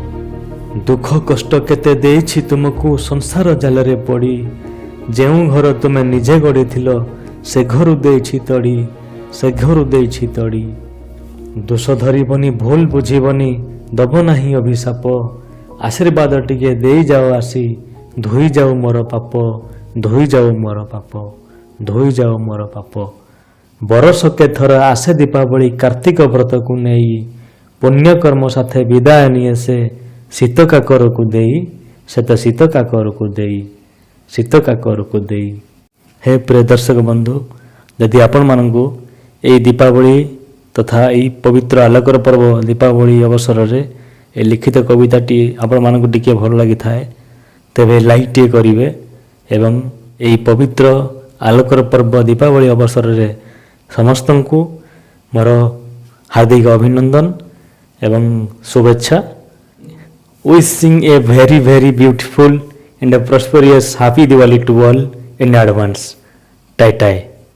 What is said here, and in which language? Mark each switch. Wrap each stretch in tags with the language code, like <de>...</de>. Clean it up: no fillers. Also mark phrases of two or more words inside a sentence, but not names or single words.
<or>ଦୁଃଖ କଷ୍ଟ କେତେ ଦେଇଛି ତୁମକୁ ସଂସାର ଜାଲ ରେ ପଡ଼ି ଯେଉଁ ଘର ତୁମେ ନିଜେ ଗଢ଼ି ଥିଲ ସେ ଘରୁ ଦେଇଛି ତଡ଼ି ସେ ଘରୁ ଦେଇଛି ତଡ଼ି ଦୋଷ ଧରିବନି ଭୁଲ ବୁଝିବନି ଦବ ନାହିଁ ଅଭିଶାପ ଆଶୀର୍ବାଦ ଟିକେ ଦେଇ ଯାଅ ଆସି ଧୋଇ ଯାଅ ମୋର ପାପ ଧୋଇ ଯାଅ ମୋର ପାପ ଧୋଇ ଯାଅ ମୋର ପାପ धोई जाओ मोर पाप धोई जाओ मोर पाप ବରଷ କେ ଥର ଆସେ ଦୀପାବଳି କାର୍ତ୍ତିକ ବ୍ରତ କୁ ନେଇ ପୁଣ୍ୟ କର୍ମ ସାଥେ ବିଦାୟ ନିଏ ସେ ଶୀତ କାକର କୁ ଦେଇ ସେ ତ ଶୀତ କାକର କୁ ଦେଇ ଶୀତ କାକର କୁ ଦେଇ ହେ ପ୍ରିୟ ଦର୍ଶକ ବନ୍ଧୁ ଯଦି ଆପଣ ମାନଙ୍କୁ ଏଇ ଦୀପାବଳି ତଥା ଏଇ ପବିତ୍ର ଆଲୋକର ପର୍ବ ଦୀପାବଳି ଅବସର ରେ ଏ ଲିଖିତ କବିତାଟି ଆପଣ ମାନଙ୍କୁ ଟିକେ ଭଲ ଲାଗି ଥାଏ ତେବେ ଲାଇକ ଟେ କରିବେ ଏବଂ ଏଇ ପବିତ୍ର ଆଲୋକର ପର୍ବ ଦୀପାବଳି ଅବସର ରେ ସମସ୍ତଙ୍କୁ ମୋର ହାର୍ଦ୍ଦିକ ଅଭିନନ୍ଦନ ଏବଂ ଶୁଭେଚ୍ଛା</or> <en>wishing a very beautiful and a prosperous happy Diwali to all in advance. Tai tai.</en>